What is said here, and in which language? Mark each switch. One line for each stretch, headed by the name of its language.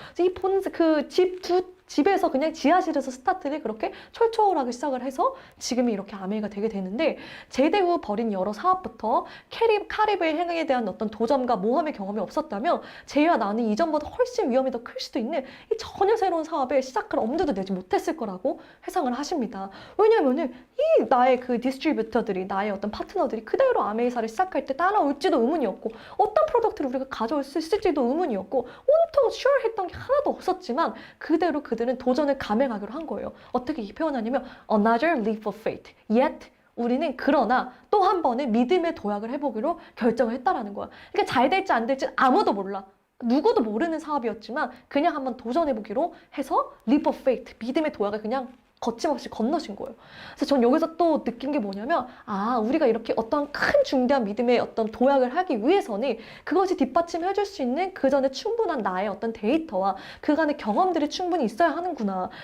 Korean: 그래서 이 본사 집에서 그냥 지하실에서 스타트를 그렇게 철저하게 시작을 해서 지금이 이렇게 아메이가 되게 되는데 제대 후 벌인 여러 사업부터 카리브해 행위에 대한 어떤 도전과 모험의 경험이 없었다면 제이와 나는 이전보다 훨씬 위험이 더 클 수도 있는 이 전혀 새로운 사업에 시작할 엄두도 내지 못했을 거라고 회상을 하십니다. 왜냐면은 이 나의 그 디스트리뷰터들이 나의 어떤 파트너들이 그대로 아메이사를 시작할 때 따라올지도 의문이었고 어떤 프로덕트를 우리가 가져올 수 있을지도 의문이었고 온통 슈어했던 게 하나도 없었지만 그대로 그들은 도전을 감행하기로 한 거예요. 어떻게 표현하냐면
English: Another leap of faith.
Korean: Yet 우리는 그러나 또 한 번의 믿음의 도약을 해보기로 결정을 했다라는 거야. 그러니까 잘 될지 안 될지 아무도 몰라. 누구도 모르는 사업이었지만 그냥 한번 도전해보기로 해서 leap of faith, 믿음의 도약을 그냥 거침없이 건너신 거예요. 그래서 전 여기서 또 느낀 게 뭐냐면 우리가 이렇게 어떤 큰 중대한 믿음의 어떤 도약을 하기 위해서는 그것이 뒷받침해줄 수 있는 그 전에 충분한 나의 어떤 데이터와 그간의 경험들이 충분히 있어야 하는구나.